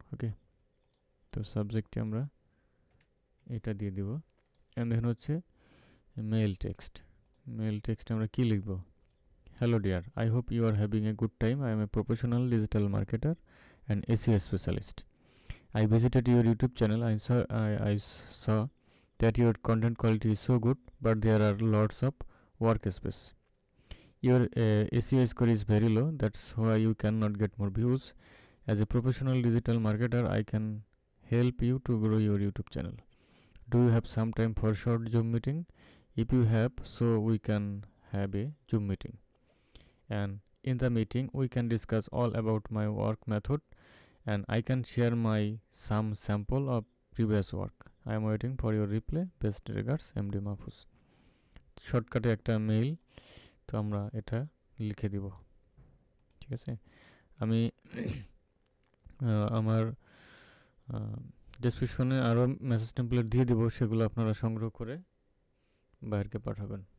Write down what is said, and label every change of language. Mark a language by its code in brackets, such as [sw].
[bn] ওকে, তো সাবজেক্টে আমরা এটা দিয়ে দিব। অ্যান্ড দেখুন হচ্ছে মেইল টেক্সট, মেইল টেক্সটে আমরা কি লিখব, [en] Hello dear, I hope you are having a good time, I am a professional digital marketer and SEO specialist. I visited your YouTube channel. I saw that your content quality is so good, but there are lots of workspace. Your SEO score is very low. That's why you cannot get more views. As a professional digital marketer, I can help you to grow your YouTube channel. Do you have some time for short Zoom meeting? If you have, so we can have a Zoom meeting. And in the meeting, we can discuss all about my work method, and I can share my some sample of previous work. I am waiting for your reply. Best regards, MD Mahfuz. [bn] শর্টকাটে একটা mail, তো আমরা এটা লিখে দিব, ঠিক আছে? আমি আমার ডেসক্রিপশনে আরও মেসেজ টেমপ্লেট দিয়ে দিব, সেগুলো আপনারা সংগ্রহ করে বাইরকে পাঠাবেন।